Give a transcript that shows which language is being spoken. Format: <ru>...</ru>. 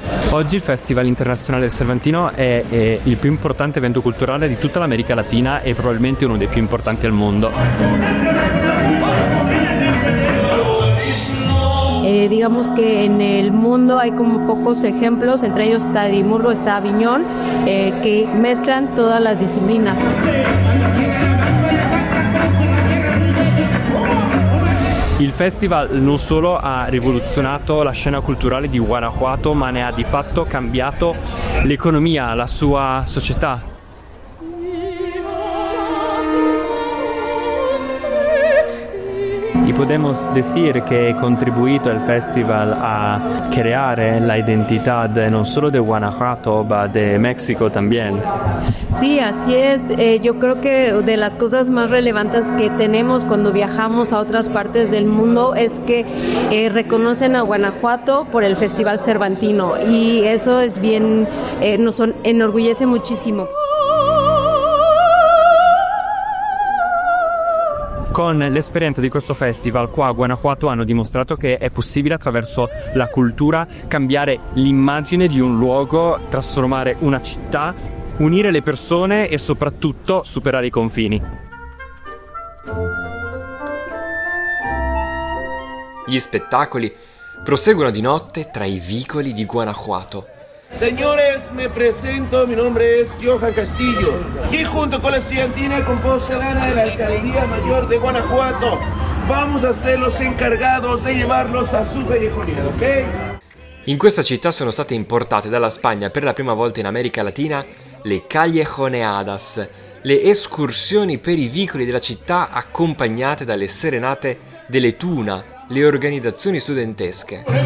<it>Oggi il Festival Internazionale del Cervantino è il più importante evento culturale di tutta l'America Latina e probabilmente uno dei più importanti al mondo.</it> <es>Digamos que en el mundo hay como pocos ejemplos, entre ellos está Edimburgo, está Aviñón, que mezclan todas las disciplinas.</es> <it>Il festival non solo ha rivoluzionato la scena culturale di Guanajuato, ma ne ha di fatto cambiato l'economia, la sua società.</it> <es>Y podemos decir que ha contribuito el festival a crear la identidad no solo de Guanajuato, sino de México también. Sí, así es. Yo creo que de las cosas más relevantes que tenemos cuando viajamos a otras partes del mundo es que reconocen a Guanajuato por el Festival Cervantino, y eso es bien, nos enorgullece muchísimo.</es> <it>Con l'esperienza di questo festival qua a Guanajuato hanno dimostrato che è possibile attraverso la cultura cambiare l'immagine di un luogo, trasformare una città, unire le persone e soprattutto superare i confini. Gli spettacoli proseguono di notte tra i vicoli di Guanajuato.</it> <es>Señores, me presento, mi nombre es Johan Castillo y junto con la estudiantina compostelana de la Alcaldía Mayor de Guanajuato vamos a ser los encargados de llevarlos a su callejonía, ¿ok?</es> <it>In questa città sono state importate dalla Spagna per la prima volta in America Latina le callejoneadas, le escursioni per i vicoli della città accompagnate dalle serenate delle Tuna, le organizzazioni studentesche.</it>